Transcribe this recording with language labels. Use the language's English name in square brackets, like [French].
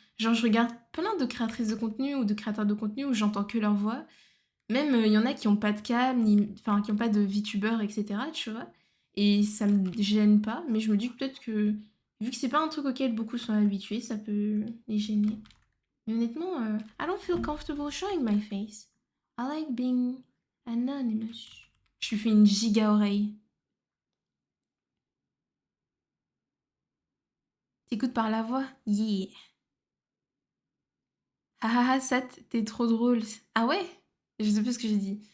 [French] Genre, je regarde plein de créatrices de contenu ou de créateurs de contenu où j'entends que leur voix. Même, il y en a qui ont pas de cam, enfin, qui ont pas de VTuber, etc., tu vois. Et ça me gêne pas, mais je me dis que peut-être que, vu que c'est pas un truc auquel beaucoup sont habitués, ça peut les gêner. Mais honnêtement, [English] I don't feel comfortable showing my face. I like being anonymous. [French] Je lui fais une giga oreille. T'écoutes par la voix? Yeah. Ah ah ah, Sat, t'es trop drôle. Ah ouais? Je sais plus ce que j'ai dit.